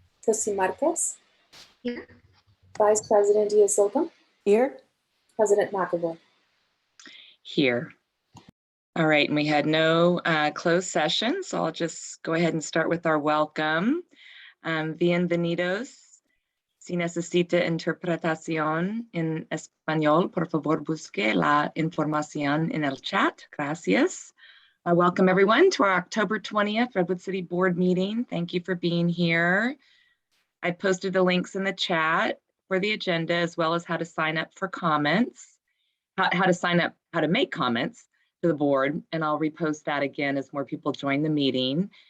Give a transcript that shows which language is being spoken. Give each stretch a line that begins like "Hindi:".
English: Trustee Marquez. Here. Vice President Diaz-Silva. Here. President McAvoy. Here. All right, and we had no closed session, so I'll just go ahead and start with our welcome.
Spanish: Bienvenidos. Si necesita interpretación en español, por favor busque la información en el chat. Gracias.
English: Welcome everyone to our October 20th Redwood City Board meeting. Thank you for being here. I posted the links in the chat for the agenda, as well as how to sign up for comments, how to make comments to the board, and I'll repost that again as more people join the meeting.